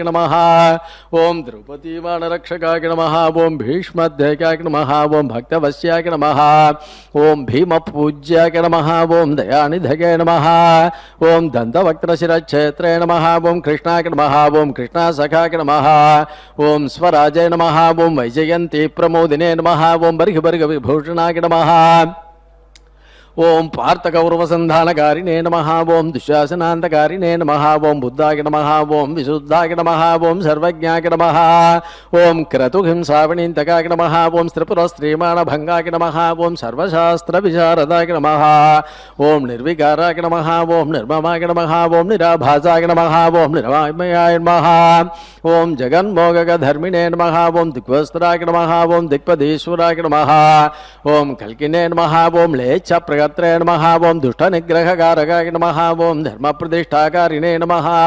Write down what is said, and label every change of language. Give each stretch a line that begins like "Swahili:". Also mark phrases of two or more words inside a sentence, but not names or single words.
Sanskrit: नमः ओं द्रौपदीवाणरक्षकाय नमः ओं भीष्मध्यकाय नमः ओं भक्तवश्याय नमः ओं भीमपूज्याय नमः ओं दयानिधये नमः ओं दन्तवक्त्रशिरच्छेत्रे नमः ओं कृष्णाय नमः ओं कृष्णासखाय नमः ओं स्वराजय नमः ओं वैजयन्ती प्रमोदिने नमः ओं बर्हिबर्गविभूषणाय नमः ఓం పార్థకౌరవసంధానకారిణే నమః ఓం దుశ్శాసనాంతకారిణే నమః ఓం బుద్ధాయ నమః ఓం విశుద్ధాయ నమః ఓం సర్వజ్ఞాయ నమః ఓం క్రతుహింసావణీంతకాయ నమః ఓం స్త్రీపురస్త్రీమాణభంగాయ నమః ఓం సర్వశాస్త్రవిశారదాయ నమః ఓం నిర్వికారాయ నమః ఓం నిర్మమాయ నమః ఓం నిరాభాసాయ నమః ఓం నిరమయాయ నమః ఓం జగన్మోగధర్మిణే నమః ఓం దిగ్వస్త్రాయ నమః ఓం దిక్పదీశ్వరాయ నమః ఓం కల్కినే నమః ఓం లేచ్ఛప్రగత్రే నమః ఓం దుష్టనిగ్రహకారకాయ నమః ఓం ధర్మప్రతిష్ఠాకారిణే నమః